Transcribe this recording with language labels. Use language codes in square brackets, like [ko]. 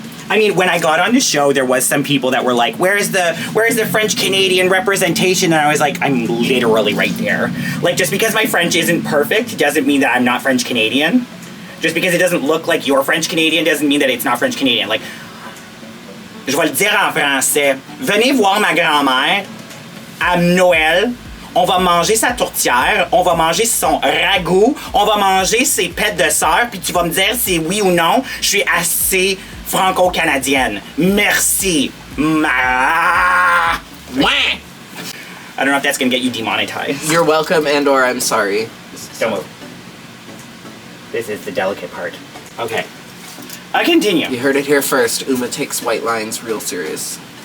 [en] I mean, when I got on the show, there was some people that were like, where's the French-Canadian representation? And I was like, I'm literally right there. Like, just because my French isn't perfect doesn't mean that I'm not French-Canadian. Just because it doesn't look like you're French-Canadian doesn't mean that it's not French-Canadian. [fr] Like, je vais le dire en français. Venez voir ma grand-mère à Noël. On va manger sa tourtière, on va manger son ragoût, on va manger ses pêtes de sœur, puis tu vas me dire si oui ou non, je suis assez franco-canadienne. Merci. [en] I don't know if that's gonna get you demonetized. You're welcome and/or I'm sorry. Don't move. This is the delicate part. Okay. I continue. You heard it here first. Uma takes white lines real serious.